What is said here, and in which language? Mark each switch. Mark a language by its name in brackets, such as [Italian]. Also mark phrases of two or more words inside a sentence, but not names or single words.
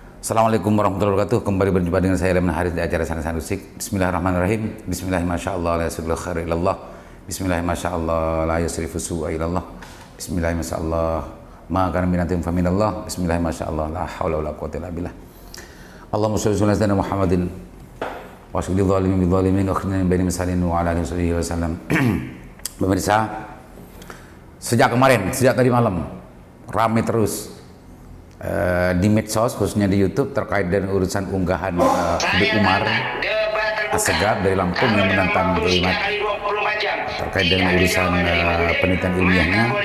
[Arabic] السلام عليكم ورحمة الله وبركاته. [Indonesian] Kembali berjumpa dengan saya Lemna Haris di acara Sana Sanusik. [Arabic] بسم الله الرحمن الرحيم. بسم الله الرحمن الرحيم. لا يصرف الخير إلا الله. بسم الله الرحمن الرحيم. لا يصرف السوء إلا الله. بسم الله الرحمن الرحيم. ما كان من نعمة فمن الله. بسم الله الرحمن الرحيم. لا حول ولا قوة إلا بالله. اللهم صل على سيدنا محمد وصل الظالمين بالظالمين وأخرجنا من بينهم سالمين وعلى آله وسلم. [Indonesian] Pemirsa, sejak kemarin, sejak tadi malam ramai terus di medsos, khususnya di YouTube, terkait dengan urusan unggahan Habib Umar Assegaf dari Lampung yang menentang kalimat terkait dengan urusan penelitian ilmiahnya.